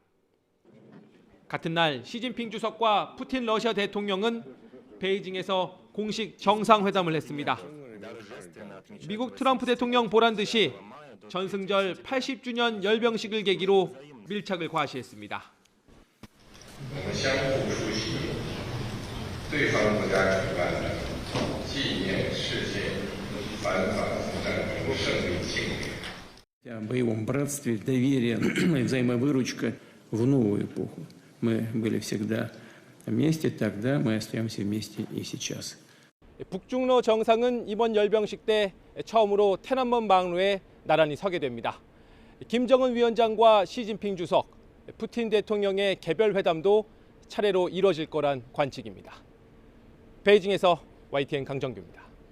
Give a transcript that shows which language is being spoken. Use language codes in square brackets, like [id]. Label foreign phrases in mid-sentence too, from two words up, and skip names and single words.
[ko] 같은 날 시진핑 주석과 푸틴 러시아 대통령은 베이징에서 공식 정상회담을 했습니다. 미국 트럼프 대통령 보란 듯이 전승절 80주년 열병식을 계기로 밀착을 과시했습니다. [ru] О боевом братстве, доверие и взаимовыручка в новую эпоху. Мы были всегда вместе тогда, мы остаемся вместе и сейчас. [ko] 북중러 정상은 이번 열병식 때 처음으로 天安门 방로에 나란히 서게 됩니다. 김정은 위원장과 시진핑 주석, 푸틴 대통령의 개별 회담도 차례로 이뤄질 거란 관측입니다. 베이징에서 YTN 강정규입니다.